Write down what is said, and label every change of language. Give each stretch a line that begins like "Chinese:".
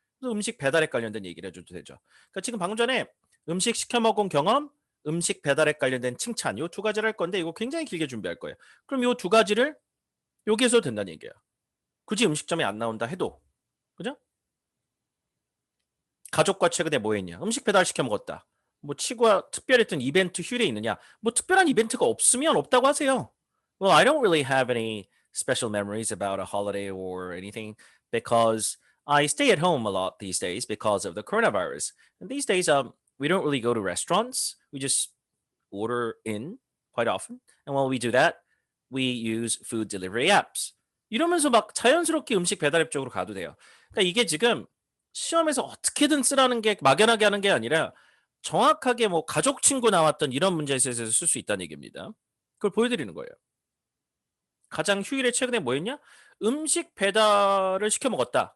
Korean: 그래서 음식 배달에 관련된 얘기를 해줘도 되죠. 그러니까 지금 방금 전에 음식 시켜 먹은 경험, 음식 배달에 관련된 칭찬 요 두 가지를 할 건데 이거 굉장히 길게 준비할 거예요. 그럼 요 두 가지를 여기에서 된다는 얘기예요. 굳이 음식점에 안 나온다 해도. 그죠? 가족과 최근에 뭐 했냐? 음식 배달 시켜 먹었다. 뭐 치과 특별했던 이벤트 휴일에 있느냐? 뭐 특별한 이벤트가 없으면 없다고 하세요.
English: Well, I don't really have any special memories about a holiday or anything because I stay at home a lot these days because of the coronavirus. And these days, we don't really go to restaurants. We just order in quite often. And while we do that, we use food delivery apps.
Korean: 이러면서 막 자연스럽게 음식 배달 앱 쪽으로 가도 돼요. 그러니까 이게 지금 시험에서 어떻게든 쓰라는 게 막연하게 하는 게 아니라 정확하게 뭐 가족 친구 나왔던 이런 문제에서 쓸 수 있다는 얘기입니다. 그걸 보여드리는 거예요. 가장 휴일에 최근에 뭐 했냐? 음식 배달을 시켜 먹었다.